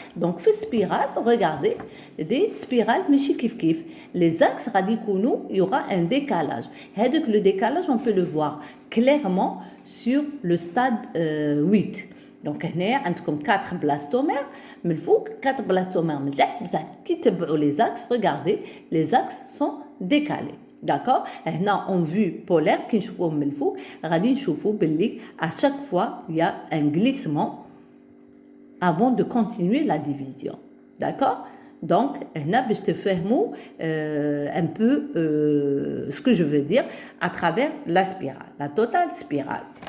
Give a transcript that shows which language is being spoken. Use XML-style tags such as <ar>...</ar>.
<fr>Donc في السبيرال regardez des spirales</fr> <ar>ماشي كيف</ar> <fr>les axes</fr> <ar>غادي يكونوا</ar> <fr>il y aura un décalage. هذاك le décalage on peut le voir clairement sur le stade 8.</fr> <ar>Donc هنا عندكم 4 بلاستومير من الفوق 4 بلاستومير من التحت بصح كي تبعوا les axes</ar> <fr>regardez les axes sont décalés. D'accord? هنا en vue polaire</fr> <ar>كي نشوفوه من الفوق غادي نشوفوا باللي</ar> <fr>à chaque fois il y a un glissement avant de continuer la division. D'accord? Donc هنا</fr> <ar>باش تفهموا</ar> <fr>un peu ce que je veux dire à travers la spirale, la totale spirale.</fr>